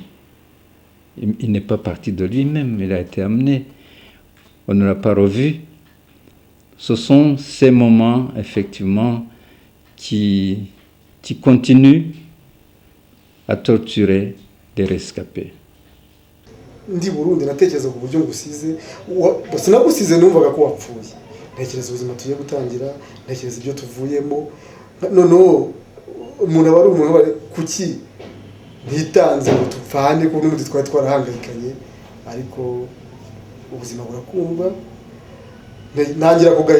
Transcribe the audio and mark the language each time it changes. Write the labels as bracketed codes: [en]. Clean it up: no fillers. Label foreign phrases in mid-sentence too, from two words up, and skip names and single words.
[fr] Il n'est pas parti de lui-même, il a été amené. On ne l'a pas revu. Ce sont ces moments, effectivement, qui continuent à torturer les rescapés. [rw] Ndi Burundi natekereza ku buryo ngusize sinagusize numvaga ko wapfuye ntekereza ubuzima tugiye gutangira ntekereza ibyo tuvuyemo noneho umuntu aba ari umuntu kuki ntitanze ngo tupfane kuko n'ubundi twari twarahangayikanye ariko ubuzima burakumva ntangira